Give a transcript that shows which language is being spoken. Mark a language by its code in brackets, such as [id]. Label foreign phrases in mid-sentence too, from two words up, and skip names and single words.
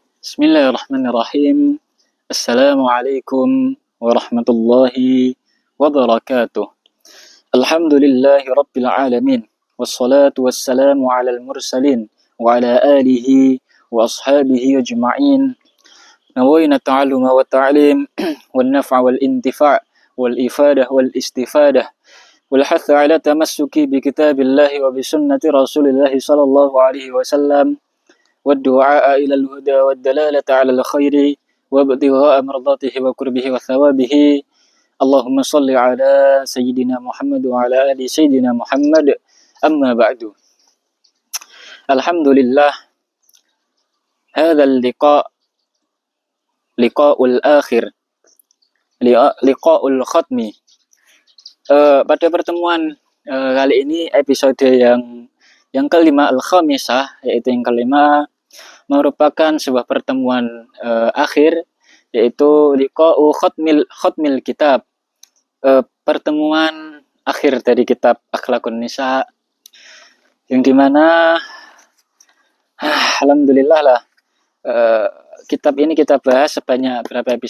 [ar] بسم الله الرحمن الرحيم. السلام عليكم ورحمة الله وبركاته. الحمد لله رب العالمين. والصلاة والسلام على المرسلين وعلى آله وأصحابه أجمعين. نوينا التعلم والتعليم والنفع والانتفاع والإفادة والاستفادة والحث على التمسك بكتاب الله وبسنة رسول الله صلى الله عليه وسلم والدعاء إلى الهدى والدلالة على الخير وابتغاء مرضاته وقربه وثوابه اللهم صل على سيدنا محمد وعلى آل سيدنا محمد أما بعد الحمد لله هذا اللقاء لقاء الآخر لقاء الختم [id] pada pertemuan kali ini episode yang kelima al-khamisah, yaitu yang kelima, merupakan sebuah pertemuan akhir, yaitu [ar] لقاء ختم الكتاب, [id] pertemuan akhir dari kitab Akhlaqun Nisa, yang dimana alhamdulillah lah kitab ini kita bahas sebanyak berapa episode?